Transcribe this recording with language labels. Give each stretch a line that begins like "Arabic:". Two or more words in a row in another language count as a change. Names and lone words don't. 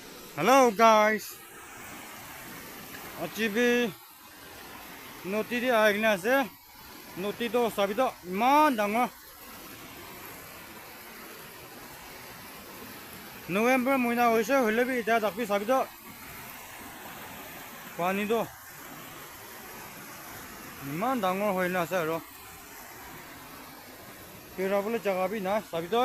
English: Hello guys.
Naga Pidgin: Achibi noti di agna ase. Noti to sabi to man dangor. November moina hoise hole bi ita dakbi sabi to. Pani to man dangor hoina ase ro. Kera bole jaga bi na sabi to.